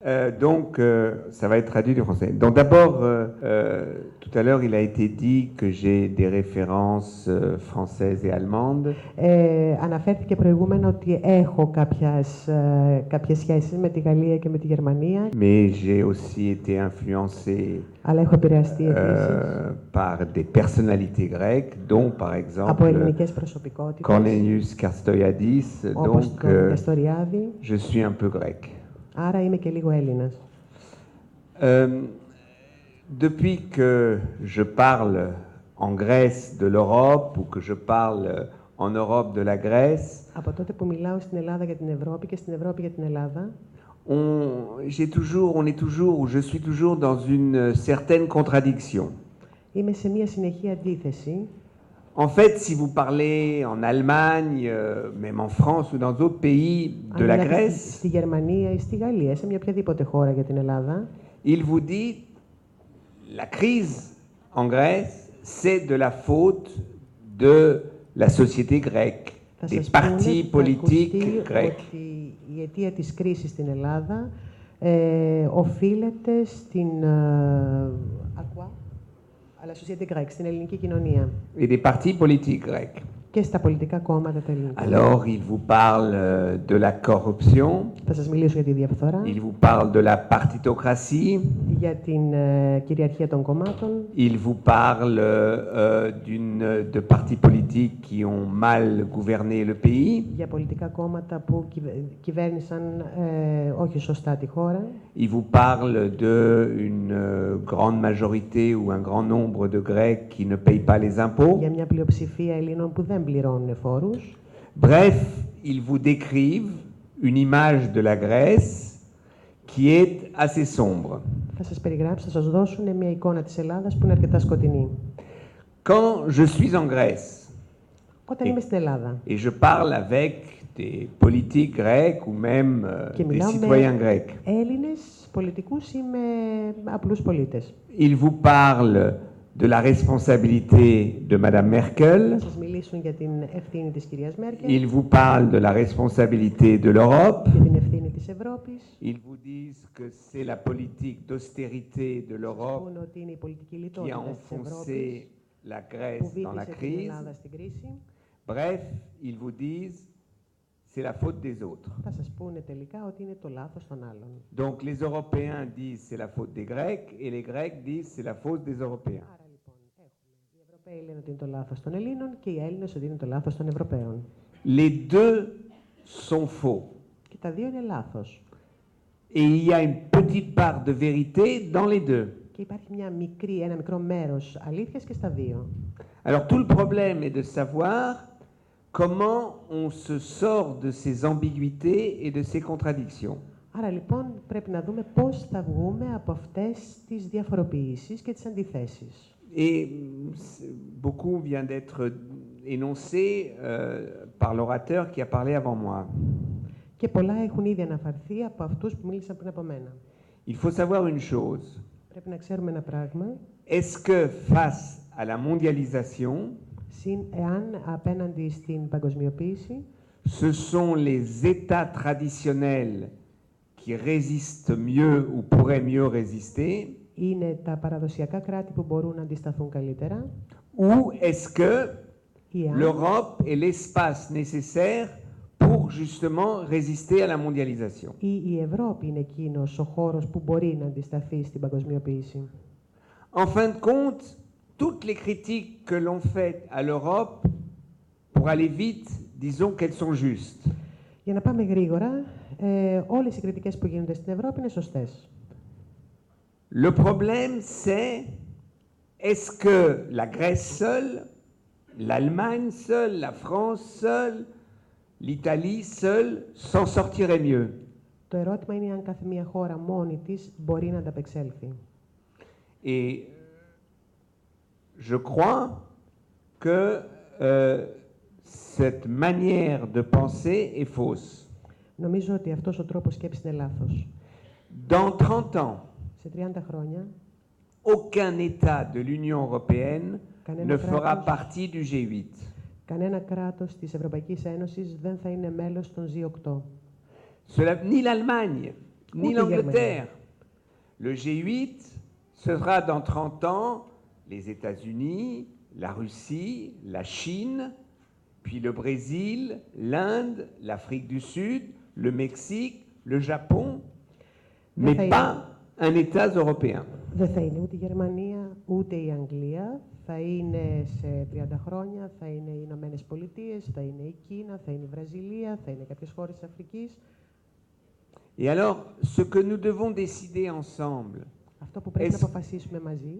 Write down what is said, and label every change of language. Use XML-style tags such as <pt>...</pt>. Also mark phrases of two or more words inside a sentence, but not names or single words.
<fr>Ça va être traduit du français. Donc d'abord, tout à l'heure, il a été dit que j'ai des références françaises et allemandes.</fr> <el>Αναφέρθηκε προηγούμενα ότι έχω κάποιες σχέσεις με τη Γαλλία και με τη Γερμανία.</el> <fr>Mais j'ai aussi été influencé</fr> <el>Αλλά έχω επηρεαστεί</el> <fr>par des personnalités grecques, dont par</fr> <el>από</el> <fr>exemple</fr> <el>ελληνικές προσωπικότητες,</el> <fr>Cornelius Castoriadis.</fr> <el>όπως</el> <fr>Donc,</fr> <el>τον Καστοριάδη.</el> <fr>je suis un peu grec.</fr> <el>Άρα είμαι και λίγο Έλληνας.</el> <fr>Depuis que je parle en Grèce de l'Europe ou que je parle en Europe de la Grèce,</fr> <el>Από τότε που μιλάω στην Ελλάδα για την Ευρώπη και στην Ευρώπη για την Ελλάδα,</el> <fr>je suis toujours dans une certaine contradiction.</fr> <el>είμαι σε μια συνεχή αντίθεση.</el> <fr>En fait, si vous parlez en Allemagne, même en France ou dans d'autres pays de la Grèce,</fr> <el>στη Γερμανία ή στη Γαλλία, σε μια οποιαδήποτε χώρα για την Ελλάδα,</el> <fr>il vous dit la crise en Grèce, c'est de la faute de la société grecque, des partis politiques grecs.</fr> <el>Η αιτία της κρίσης στην Ελλάδα οφείλεται στην</el> <fr>à la société grecque,</fr> <el>στην ελληνική κοινωνία.</el> <fr>Et des partis politiques grecs.</fr> <el>Και στα πολιτικά κόμματα τα ελληνικά.</el> <fr>Alors, il vous parle de la corruption.</fr> <el>Θα σας μιλήσω για τη διαφθορά.</el> <fr>Il vous parle de la partitocratie.</fr> <el>Για την κυριαρχία των κομμάτων.</el> <fr>Il vous parle de partis politiques qui ont mal gouverné le pays.</fr> <el>Για πολιτικά κόμματα που κυβέρνησαν όχι σωστά τη χώρα.</el> <fr>Il vous parle d'une grande majorité ou un grand nombre de Grecs qui ne payent pas les impôts.</fr> <el>Για μια πλειοψηφία Ελλήνων που δεν πληρώνουν φόρους.</el> <fr>Bref, ils vous décrivent une image de la Grèce qui est assez sombre.</fr> <el>Θα σας περιγράψω, θα σας δώσουν μια εικόνα της Ελλάδας που είναι αρκετά σκοτεινή.</el> <fr>Quand je suis en Grèce,</fr> <el>Όταν είμαι στην Ελλάδα</el> <fr>et je parle avec des politiques grecs ou même des citoyens grecs,</fr> <el>Έλληνες πολιτικούς ή με απλούς πολίτες.</el> <fr>ils vous parlent de la responsabilité de Madame Merkel.</fr> <el>Θα σας μιλήσουν για την ευθύνη της κυρίας Μέρκελ.</el> <fr>Ils vous parlent de la responsabilité de l'Europe.</fr> <el>Για την ευθύνη της Ευρώπης.</el> <fr>Ils vous disent que c'est la politique d'austérité de l'Europe qui a enfoncé la Grèce dans la crise. Bref, ils vous disent c'est la faute des autres.</fr> <el>Θα σας πούνε τελικά ότι είναι το λάθος των άλλων.</el> <fr>Donc les Européens disent c'est la faute des Grecs et les Grecs disent c'est la faute des Européens.</fr> <el>Άρα λοιπόν οι Ευρωπαίοι λένε ότι είναι το λάθος των Ελλήνων και οι Έλληνες ότι είναι το λάθος των Ευρωπαίων.</el> <fr>Les deux sont faux.</fr> <el>Και τα δύο είναι λάθος.</el> <fr>Et il y a une petite part de vérité dans les deux.</fr> <el>Και υπάρχει ένα μικρό μέρος αλήθειας και στα δύο.</el> <fr>Alors tout le problème est de savoir comment on se sort de ces ambiguïtés et de ces contradictions.</fr> <el>Άρα λοιπόν πρέπει να δούμε πώς θα βγούμε από αυτές τις διαφοροποιήσεις και τις αντιθέσεις.</el> <fr>Et beaucoup vient d'être énoncé par l'orateur qui a parlé avant moi.</fr> <el>Και πολλά έχουν ήδη αναφερθεί από αυτούς που μίλησαν πριν από μένα.</el> <fr>Il faut savoir une chose.</fr> <el>Πρέπει να ξέρουμε ένα πράγμα.</el> <fr>Est-ce que face à la mondialisation,</fr> <el>εάν απέναντι στην παγκοσμιοποίηση,</el> <fr>ce sont les États traditionnels qui résistent mieux ou pourraient mieux résister,</fr> <el>είναι τα παραδοσιακά κράτη που μπορούν να αντισταθούν καλύτερα,</el> <fr>ou est-ce que l'Europe est l'espace nécessaire pour justement résister à la mondialisation?</fr> <el>Ή η Ευρώπη είναι εκείνος ο χώρος που μπορεί να αντισταθεί στην παγκοσμιοποίηση.</el> <fr>En fin de compte, toutes les critiques que l'on fait à l'Europe, pour aller vite, disons qu'elles sont justes.</fr> <el>Για να πάμε γρήγορα, όλες οι κριτικές που γίνονται στην Ευρώπη είναι σωστές.</el> <fr>Le problème, c'est est-ce que la Grèce seule, l'Allemagne seule, la France seule, l'Italie seule s'en sortirait mieux?</fr> <el>Το ερώτημα είναι αν κάθε μία χώρα μόνη της μπορεί να ανταπεξέλθει.</el> <fr>Et je crois que cette manière de penser est fausse.</fr> <el>Νομίζω ότι αυτός ο τρόπος σκέψης είναι λάθος.</el> <fr>Dans 30 ans,</fr> <el>σε 30 χρόνια,</el> <fr>aucun État de l'Union européenne ne fera partie du G8.</fr> <el>Κανένα κράτος της Ευρωπαϊκής Ένωσης δεν θα είναι μέλος των G8.</el> <fr>Ni l'Allemagne, ni l'Angleterre. Le G8 sera dans 30 ans les États-Unis, la Russie, la Chine, puis le Brésil, l'Inde, l'Afrique du Sud, le Mexique, le Japon, mais pas un État européen.</fr> <el>Δεν θα είναι ούτε η Γερμανία, ούτε η Αγγλία. Θα είναι σε 30 χρόνια, θα είναι οι Ηνωμένες Πολιτείες, θα είναι η Κίνα, θα είναι η Βραζιλία, θα είναι κάποιες χώρες της Αφρικής.</el> <fr>Et alors, ce que nous devons décider ensemble,</fr> <el>Αυτό που πρέπει να αποφασίσουμε μαζί,</el>